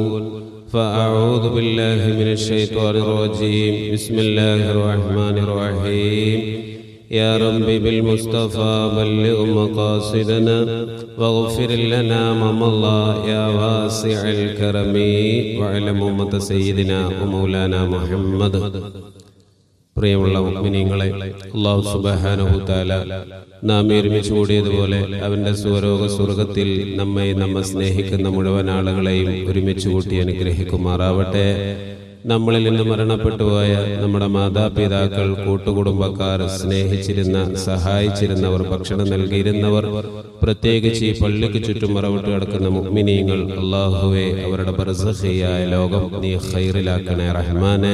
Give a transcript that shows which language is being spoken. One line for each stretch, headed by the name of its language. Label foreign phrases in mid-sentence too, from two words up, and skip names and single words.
Arabic: فأعوذ بالله من الشيطان الرجيم. بسم الله الرحمن الرحيم. يا رب بالمصطفى بلغ مقاصدنا واغفر لنا ما مضى يا واسع الكرم وعلى أمة سيدنا ومولانا محمد.
Malayalam: പ്രിയമുള്ള മുഅ്മിനീങ്ങളെ,
Arabic: الله سبحانه تعالى
Malayalam: നാം ഒരുമിച്ച് കൂടിയതുപോലെ അവന്റെ സ്വരോഗ സ്വർഗത്തിൽ നമ്മെ സ്നേഹിക്കുന്ന മുഴുവൻ ആളുകളെയും ഒരുമിച്ച് കൂട്ടി അനുഗ്രഹിക്കുമാറാവട്ടെ. നമ്മളിൽ നിന്ന് മരണപ്പെട്ടുപോയ നമ്മുടെ മാതാപിതാക്കൾ, കൂട്ടുകുടുംബക്കാർ, സ്നേഹിച്ചിരുന്ന, സഹായിച്ചിരുന്നവർ, ഭക്ഷണം നൽകിയിരുന്നവർ, പ്രത്യേകിച്ച് ഈ പള്ളിക്ക് ചുറ്റും മറവിട്ട് കിടക്കുന്ന മുഅ്മിനീങ്ങൾ, അല്ലാഹുവേ അവരുടെ ബർസഖിയായ ലോകം നീ ഖൈറിലാക്കണേ റഹ്മാനെ.